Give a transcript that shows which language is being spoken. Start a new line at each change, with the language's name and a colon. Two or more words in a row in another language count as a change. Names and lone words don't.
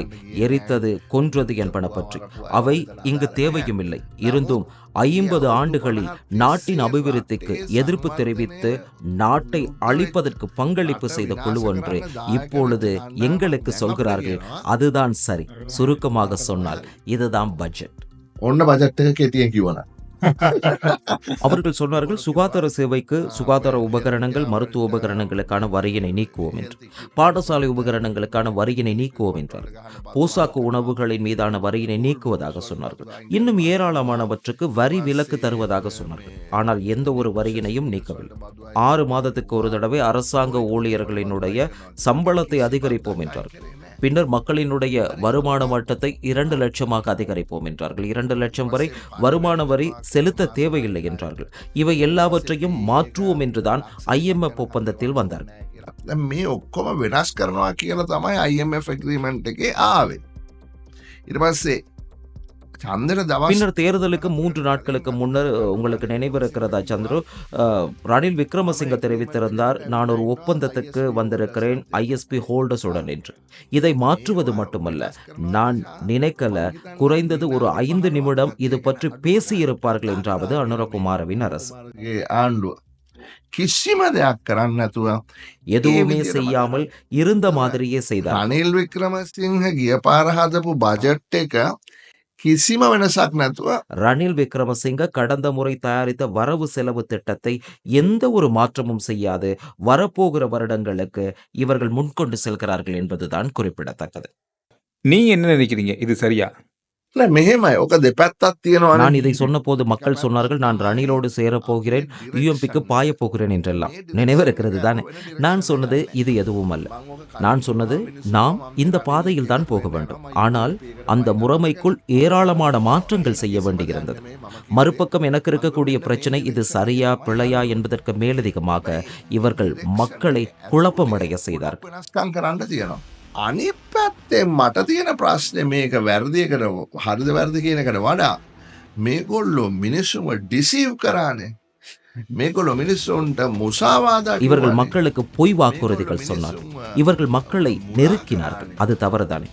Tamil: எரித்தது கொன்றது என்பன பற்றி. அவை இங்கு தேவையும் இல்லை. இருந்தும் 50 ஆண்டுகளில் நாட்டின் அபிவிருத்திக்கு எதிர்ப்பு தெரிவித்து நாட்டை அழிப்பதற்கு பங்களிப்பு செய்த குழு ஒன்று இப்பொழுது எங்களுக்கு சொல்கிறார்கள் அதுதான் சரி. சுருக்கமாக சொன்னால் இதுதான் பட்ஜெட்.
Sinhala: ඔන්න බජට් එක කෙටියෙන් කිව්වනම්
Tamil: அவர்கள் சொன்னார்கள் சுகாதார சேவைக்கு சுகாதார உபகரணங்கள் மருத்துவ உபகரணங்களுக்கான வரியினை நீக்குவோம் என்று, பாடசாலை உபகரணங்களுக்கான வரியினை நீக்குவோம் என்றார். போசாக்கு உணவுகளின் மீதான வரியினை நீக்குவதாக சொன்னார்கள். இன்னும் ஏராளமானவற்றுக்கு வரி விலக்கு தருவதாக சொன்னார்கள். ஆனால் எந்த ஒரு வரியினையும் நீக்கவில்லை. 6 மாதத்துக்கு ஒரு தடவை அரசாங்க ஊழியர்களினுடைய சம்பளத்தை அதிகரிப்போம் என்றார்கள். பின்னர் மக்களினுடைய வருமான மட்டத்தை 2 லட்சமாக அதிகரிப்போம் என்றார்கள். 2 லட்சம் வரை வருமான வரி செலுத்த தேவையில்லை என்றார்கள். இவை எல்லாவற்றையும் மாற்றுவோம் என்றுதான் IMF ஒப்பந்தத்தில் வந்தார்கள்.
Sinhala: දැන් මේ ඔක්කොම වෙනස් කරනවා කියලා තමයි IMF agreement එකේ ආවේ. ඊට පස්සේ චන්දන දවස්
Tamil: பின்னர் தேர்தலுக்கு 3 நாட்களுக்கு முன்னர் உங்களுக்கு நினைவிருக்கிறதா சந்துரு, ரணில் விக்ரமசிங்க தெரிவித்திருந்தார், நான் ஒரு ஒப்பந்தத்துக்கு வந்திருக்கிறேன் ISP ஹோல்டர்ஸ் உடன் என்று. இதை மாற்றுவது மட்டுமல்ல, நான் நினைக்கல குறைந்தது ஒரு 5 நிமிடம் இது பற்றி பேசியிருப்பார்கள் என்றாவது அனுரகுமாரவின் அரசு.
Sinhala: ගේ ආණ්ඩුව කිසිම දෙයක් කරන්න නැතුව
Tamil: எதுவுமே செய்யாமல் இருந்த மாதிரியே செய்தார்.
Sinhala: රනිල් වික්‍රමසිංහ ගිය පාර හදපු බජට් එක කිසිම වෙනසක් නැතුව
Tamil: ரணில் விக்ரமசிங்க கடந்த முறை தயாரித்த வரவு செலவு திட்டத்தை எந்த ஒரு மாற்றமும் செய்யாது வரப்போகிற வருடங்களுக்கு இவர்கள் முன்கொண்டு செல்கிறார்கள் என்பதுதான் குறிப்பிடத்தக்கது. நீங்க என்ன நினைக்கிறீங்க, இது சரியா?
Sinhala: නෑ මෙහෙමයි ඔක දෙපැත්තක් තියෙනවා
Tamil: நான் இதை சொன்னபோது மக்கள் சொன்னார்கள் நான் ரணிலோடு சேரப்போகிறேன், UMPக்கு பாய போகிறேன் என்றெல்லாம். நினைவிருக்கிறது தானே? நான் சொன்னது இது எதுவும் அல்ல. நான் சொன்னது நாம் இந்த பாதையில் தான் போக வேண்டும். ஆனால் அந்த முறைமைக்குள் ஏராளமான மாற்றங்கள் செய்ய வேண்டியிருந்தது. மறுபக்கம் எனக்கு இருக்கக்கூடிய பிரச்சனை இது சரியா பிழையா என்பதற்கு மேலதிகமாக இவர்கள் மக்களை குழப்பமடைய செய்தார்கள்.
Sinhala: වෙනස්කම් කරන්න තියෙනවා. අනිත් පැත්තෙන් මට තියෙන ප්‍රශ්නේ මේක වැරදියකට හරිද වැරදි කියන එකට වඩා මේගොල්ලෝ මිනිස්සුන්ව ඩිසීව් කරානේ. මේගොල්ලෝ මිනිස්සුන්ට මුසාවාදා
Tamil: இவர்கள் மக்களுக்கு பொய் வாக்குறுதிகள் சொன்னார்கள். இவர்கள் மக்களை நெருக்கினார்கள். அது தவறுதானே?